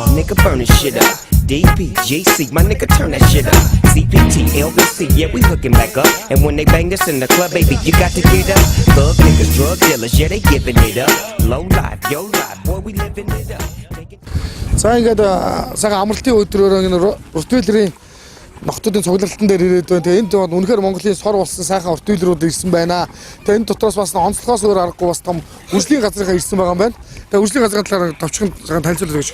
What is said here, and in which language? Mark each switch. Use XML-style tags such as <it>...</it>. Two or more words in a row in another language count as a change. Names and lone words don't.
<en>nigga burning shit up. DP, JC, my nigga turn that shit up. CPT, LBC, yeah, we hooking back up. And when they bang this in the club, baby, you got to get up. Thug niggas, drug dealers, yeah, they giving it up. Low life, yo life, boy, we living it up.</en> <mn>За ингээд сая амралтын өдрөөр энэ уртвэлрийн нохтуудын цуглалтан дээр ирээд байна. Тэгээ энд үнэхээр Монголын сор болсон сайхан уртвэлрүүд ирсэн байна. Тэгээ энэ дотроос бас онцлогоос өөр аргагүй бас том үржлийн газрынхаа ирсэн байгаа юм байна. Тэгээ үржлийн газрын талаар товчхон танилцуулж өгөөч.</mn>